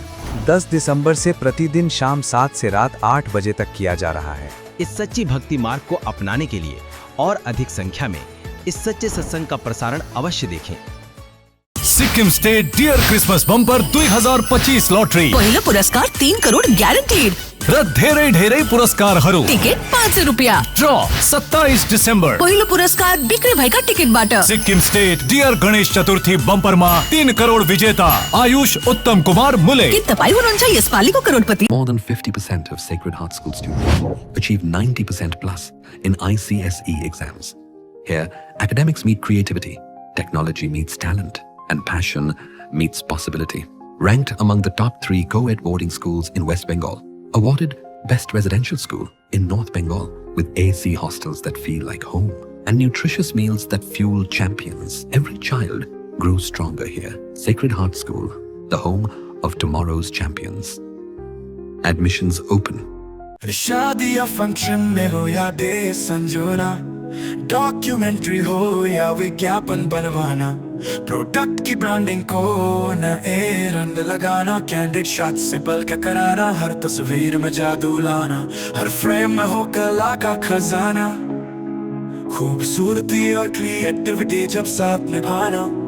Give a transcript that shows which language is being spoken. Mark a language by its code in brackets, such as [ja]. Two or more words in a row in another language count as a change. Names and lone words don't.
[hi] 10 दिसंबर से प्रतिदिन शाम 7 से रात 8 बजे तक किया जा रहा है। इस सच्ची भक्ति मार्ग को अपनाने के लिए और अधिक संख्या में इस सच्चे सत्संग का प्रसारण अवश्य देखें। [ne] सिक्किम स्टेट डियर क्रिसमस बम्पर 2025 लॉटरी, पहिलो पुरस्कार 3 करोड ग्यारेन्टीड र धेरै पुरस्कारहरू। टिकट 500 रुपैयाँ। ड्र 27 डिसेम्बर। पहिलो पुरस्कार बिक्री भएका टिकटबाट। सिक्किम स्टेट डियर गणेश चतुर्थी बम्परमा 3 करोड विजेता आयुष उत्तम कुमार मुले। के तपाईँ हुनुहुन्छ यसपालिको करोडपति? [en] More than 50% of Sacred Heart School students achieve 90% plus in ICSE exams. Here, academics meet creativity, technology meets talent, and passion meets possibility. Ranked among the top 3 co-ed boarding schools in West Bengal. Awarded Best Residential School in North Bengal with AC hostels that feel like home and nutritious meals that fuel champions. Every child grows stronger here. Sacred Heart School, the home of tomorrow's champions. Admissions open. [hi] शादी या फंक्शन में हो या डे संजोना, डॉक्यूमेंट्री हो या विज्ञापन बनवाना, प्रोडक्ट की ब्रांडिंग को नए रंग लगाना, कैंडिड शॉट से पल के कराना, हर तस्वीर में जादू लाना, हर फ्रेम में हो कला का खजाना, खूबसूरती और क्रिएटिविटी जब साथ निभाना।